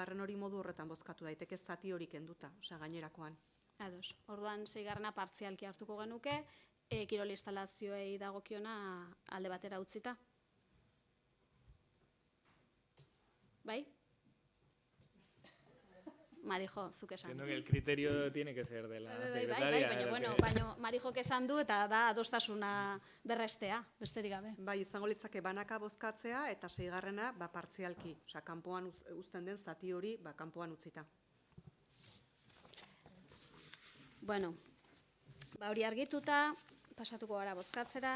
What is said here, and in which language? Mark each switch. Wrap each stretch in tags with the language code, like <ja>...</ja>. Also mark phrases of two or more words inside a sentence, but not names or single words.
<eu>hori modu horretan bozkatu daiteke zati hori kenduta, gainerakoan. Ados. Orduan 6. partzialki hartuko genuke, kirol instalazioei dagokiona alde batera utzita. Bai? Marijo, zuk esan.</eu> <es>Entiendo que el criterio tiene que ser de la secretaria.</es> <eu>Baina Marijok esan du eta da adostasuna berrestea, besterik gabe. Bai, izango litzake banaka bozkatzea eta 6. partzialki, kanpoan uzten den zati hori kanpoan utzita. Bueno, hori argituta, pasatuko gara bozkatzera.</eu>